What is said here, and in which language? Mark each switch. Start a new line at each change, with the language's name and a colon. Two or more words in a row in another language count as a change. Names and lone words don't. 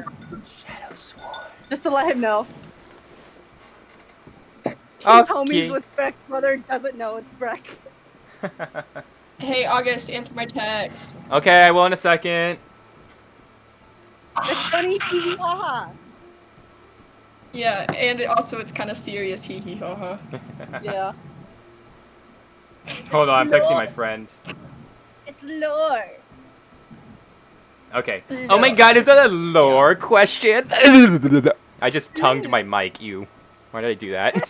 English: Shadow Sworn. just to let him know. His Okay. homies with Breck's brother doesn't know it's Breck. Hey, August, answer my text. Okay, I will in a second. It's funny, hee hee ha ha. Yeah, and also it's kind of serious, hee hee ha ha. Yeah. Hold on, I'm texting my friend. It's lore. Okay. Oh my god, is that a lore question? I just tongued my mic, you. Why did I do that?